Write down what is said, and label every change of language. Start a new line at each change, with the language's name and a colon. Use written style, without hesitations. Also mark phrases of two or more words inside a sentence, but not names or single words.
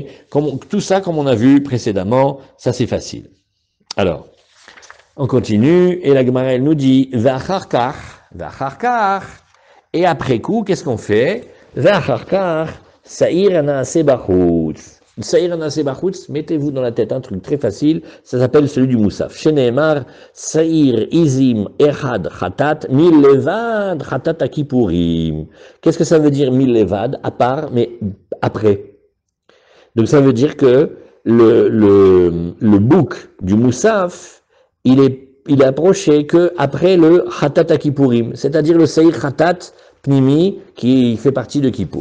French: Tout ça, comme on a vu précédemment, ça c'est facile. Alors, on continue, et la Gemara elle nous dit,
Hebrew: ואחר כך ואחר כך.
French: Et après coup, qu'est-ce qu'on fait?
Hebrew: ואחר כך שעיר הנעשה בחוץ. שעיר הנעשה בחוץ,
French: mettez-vous dans la tête un truc très facile, ça s'appelle celui du Moussaf.
Hebrew: שנאמר שעיר עזים אחד חטאת מלבד חטאת הכפורים.
French: Qu'est-ce que ça veut dire
Hebrew: מלבד?
French: À part, mais après. Donc ça veut dire que le bouc du Moussaf, il est approché que après le
Hebrew: חטאת הכפורים,
French: c'est-à-dire le
Hebrew: שעיר חטאת פנימי
French: qui fait partie de Kippour.